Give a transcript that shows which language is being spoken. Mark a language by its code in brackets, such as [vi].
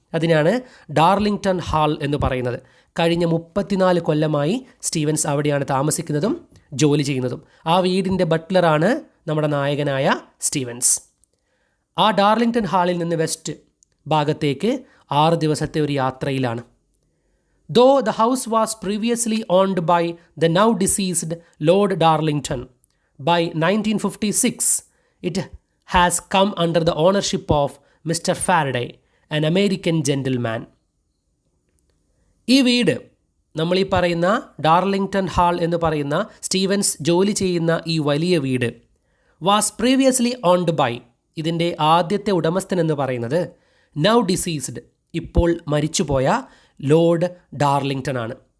[ml] അതിനാണ് Darlington hall എന്ന് പറയുന്നത്. കഴിഞ്ഞ 34 കൊല്ലമായി സ്റ്റീവൻസ് അവിടെയാണ് താമസിക്കുന്നതും ജോലി ചെയ്യുന്നതും. ആ വീടിൻ്റെ ബട്ട്ലറാണ് നമ്മുടെ നായകനായ സ്റ്റീവൻസ്. ആ ഡാർലിംഗ്ടൺ ഹാളിൽ നിന്ന് വെസ്റ്റ് ഭാഗത്തേക്ക് 6 ദിവസത്തെ ഒരു യാത്രയിലാണ്. [en] Though the house was previously owned by the now deceased Lord Darlington, by 1956 it has come under the ownership of Mr. Faraday, an American gentleman. [ml] ഈ വീട്, നമ്മൾ ഈ പറയുന്ന ഡാർലിംഗ്ടൺ ഹാൾ എന്ന് പറയുന്ന സ്റ്റീവൻസ് ജോലി ചെയ്യുന്ന ഈ വലിയ വീട്, [en] was previously owned by, [ml] ഇതിൻ്റെ ആദ്യത്തെ ഉടമസ്ഥൻ എന്ന് പറയുന്നത് [en] now deceased, [ml] ഇപ്പോൾ മരിച്ചുപോയ ലോർഡ് ഡാർലിംഗ്ടൺ ആണ്.